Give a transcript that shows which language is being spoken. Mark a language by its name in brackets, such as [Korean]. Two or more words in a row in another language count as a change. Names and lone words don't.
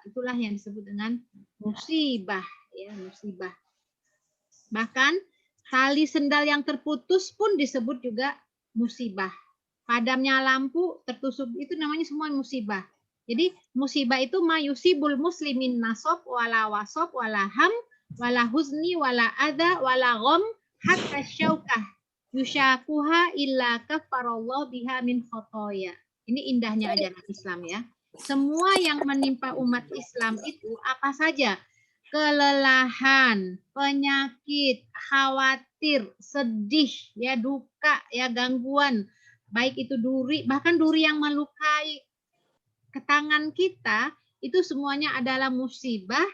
[Indonesian] Itulah yang disebut dengan musibah, ya, musibah. Bahkan tali sendal yang terputus pun disebut juga musibah. Padamnya lampu tertusuk itu namanya semua musibah. Jadi musibah itu [Arabic] ما يصيب المسلم من نصب ولا وصب ولا هم ولا حزن ولا أذى ولا غم حتى الشوكة يشاكها إلا كفر الله بها من خطاياه. [Indonesian] Ini indahnya ajaran Islam ya. Semua yang menimpa umat Islam itu apa saja? Kelelahan, penyakit, khawatir, sedih, ya duka, ya gangguan, baik itu duri, bahkan duri yang melukai ke tangan kita, itu semuanya adalah musibah.